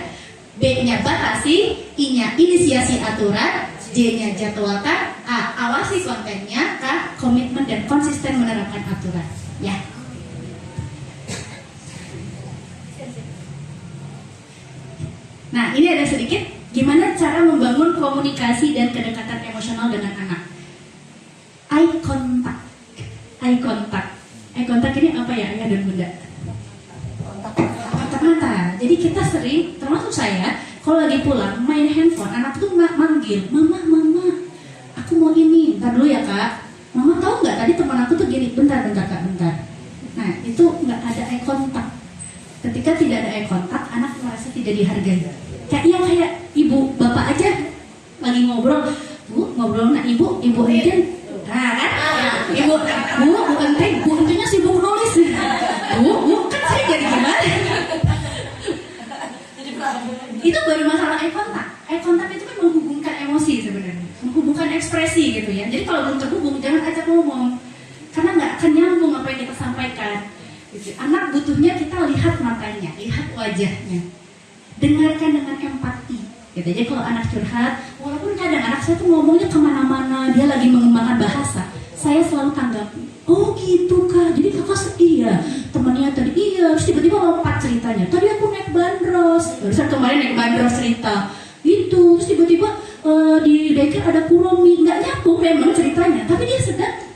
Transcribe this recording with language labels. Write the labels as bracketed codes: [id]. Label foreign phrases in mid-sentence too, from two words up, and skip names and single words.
[id] B-nya batasi, I-nya inisiasi aturan, J-nya jadwalkan, A, awasi kontennya, K, komitmen dan konsisten menerapkan aturan. Ya. Nah, ini ada sedikit gimana cara membangun komunikasi dan kedekatan emosional dengan anak. [en] Eye contact. Eye contact [id] ini apa ya, ayah dan bunda? Kontak mata. Jadi kita sering, termasuk saya, kalau lagi pulang main handphone, anak tuh manggil, mama, aku mau ini, ntar dulu ya kak. Mama tahu nggak tadi teman aku tuh gini, bentar kak, bentar. Nah itu nggak ada [en] eye contact. [id] Ketika tidak ada [en] eye contact, [id] anak merasa tidak dihargai. Kayak ibu, bapak aja lagi ngobrol, ngobrol nah ibu Entin, nah kan, ibu Entin, bu Entinnya sibuk nulis, bu kan saya jadi gimana? Itu baru masalah [en] eye contact. Eye contact [id] itu kan menghubungkan emosi sebenarnya, menghubungkan ekspresi gitu ya. Jadi kalau belum terhubung jangan ajak ngomong, karena nggak akan nyambung apa yang kita sampaikan. Gitu. Anak butuhnya kita lihat matanya, lihat wajahnya, dengarkan dengan empati. Gitu. Jadi kalau anak curhat, walaupun kadang anak saya tuh ngomongnya kemana-mana, dia lagi mengembangkan bahasa, saya selalu tanggapi, oh gitu kak, jadi kakak sedih ya, temannya tadi iya, terus tiba-tiba lompat ceritanya, tadi aku naik bandros, barusan kemarin naik bandros cerita, gitu, terus tiba-tiba di daycare ada kuromi, nggak nyambung memang ceritanya, tapi dia sedang